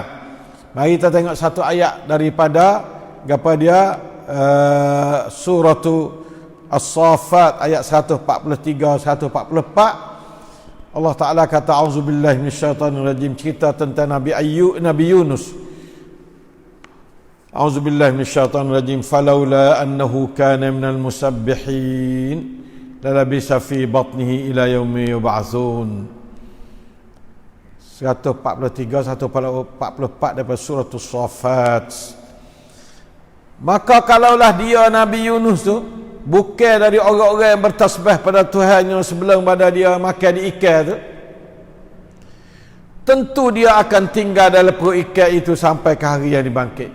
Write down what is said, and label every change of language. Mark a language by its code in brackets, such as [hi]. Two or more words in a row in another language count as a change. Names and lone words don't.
[ms] Mari kita tengok satu ayat daripada apa dia surah As-Saffat ayat 143 144. Allah Taala kata [ar] أعوذ بالله من الشيطان الرجيم, [ms] cerita tentang Nabi Yunus. [ar] أعوذ بالله من الشيطان الرجيم فلولا أنه كان من المسبحين للبث في بطنه إلى يوم يبعثون. [ms] 143 144 daripada surah As-Saffat. Maka kalaulah dia Nabi Yunus tu bukan dari orang-orang yang bertasbih pada Tuhannya sebelum pada dia makan di ikan tu, tentu dia akan tinggal dalam perut ikan itu sampai ke hari yang dibangkit.